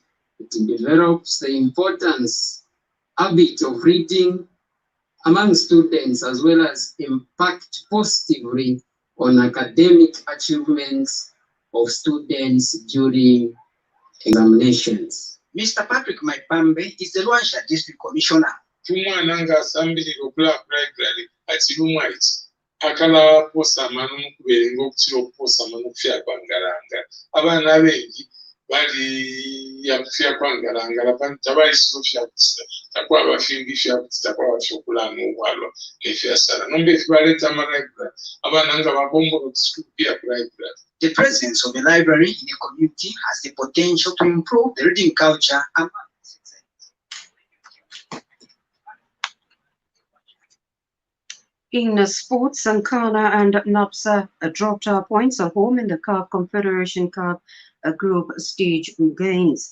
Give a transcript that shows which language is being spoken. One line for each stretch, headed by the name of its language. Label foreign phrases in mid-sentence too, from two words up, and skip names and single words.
English: It develops the importance habit of reading among students, as well as impact positively on academic achievements of students during examinations. Mr. Patrick Maipambe is the Luansha District Commissioner.
Bemba: Tumwana nga asambiri okula library ati lumwaiti akala posa manu kuberenga okutira okuposa manu kufya kwangalanga abaana abengi bali yakufya kwangalanga abantu tabayisizo fya kusa takwa abafingi fya kusa takwa abafyokulanga obwalwa nefya sala nombe efibaleta amalibrary abaana nga bagomba okusikupira ku library.
English: The presence of a library in a community has the potential to improve the reading culture among citizens. In sports, Nkana and NAPSA dropped points at home in the CAF Confederation Cup group stage games.